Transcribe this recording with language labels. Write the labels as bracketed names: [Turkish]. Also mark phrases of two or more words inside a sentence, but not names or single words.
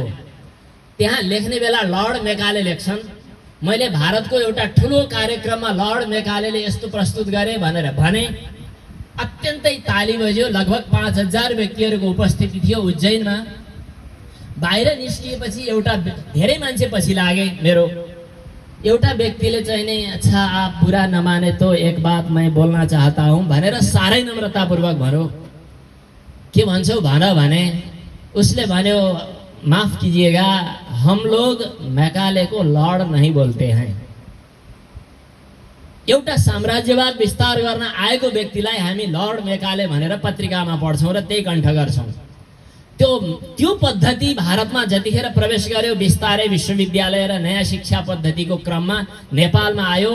[Nepali] त्यहाँ लेख्ने बेला लर्ड मेकाले लेख्छन्, मैले भारतको एउटा ठुलो कार्यक्रममा लर्ड मेकालेले यस्तो प्रस्तुत गरे भनेर भने। अत्यन्तै ताली बज्यो। लगभग 5000 व्यक्तिहरूको उपस्थिति थियो उज्जैनमा। बाहिर निस्किएपछि एउटा धेरै मान्छे पछि लागे मेरो। एउटा व्यक्तिले चाहिँ नि [Hindi] अच्छा आप बुरा नमाने तो एक बात मैं बोलना चाहता हूँ [Nepali] भनेर साह्रै नम्रतापूर्वक भन्यो। के भन्छौ भन भने। उसले भन्यो [Hindi] माफ कीजिएगा, हम लोग मैकाले को लॉर्ड नहीं बोलते हैं। [Nepali] एउटा साम्राज्यवाद विस्तार गर्न आएको व्यक्तिलाई हामी लर्ड मेकाले भनेर पत्रिकामा पढ्छौँ र त्यही कण्ठ गर्छौँ। त्यो पद्धति भारतमा जतिखेर प्रवेश गर्यो बिस्तारै विश्वविद्यालय र नयाँ शिक्षा पद्धतिको क्रममा नेपालमा आयो।